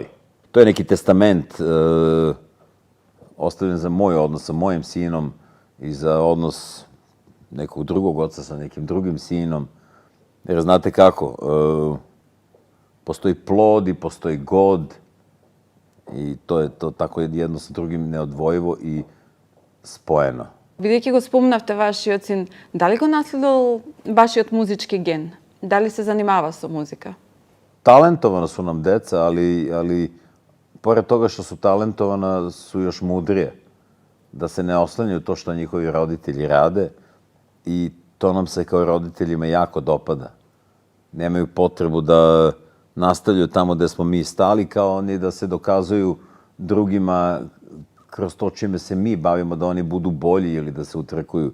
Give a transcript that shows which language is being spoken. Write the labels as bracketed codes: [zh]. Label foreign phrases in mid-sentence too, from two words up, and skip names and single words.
[sr] To je neki testament ostavljen za moj odnos sa mojim sinom i za odnos nekog drugog oca sa nekim drugim sinom. Jer znate kako, postoji plod i postoji god i to je to tako jedno sa drugim neodvojivo i spojeno. [mk] Бидејќи го спомнавте вашиот син, дали го наследил вашиот музички ген? Дали се занимава со музика? [sr] Talentovana su nam deca, ali pored toga što su talentovana, su još mudrije. Da se ne oslanjaju to što njihovi roditelji rade i to nam se kao roditeljima jako dopada. Nemaju potrebu da nastavljaju tamo gde smo mi stali, kao oni da se dokazuju drugima kroz to čime se mi bavimo, da oni budu bolji ili da se utrkuju.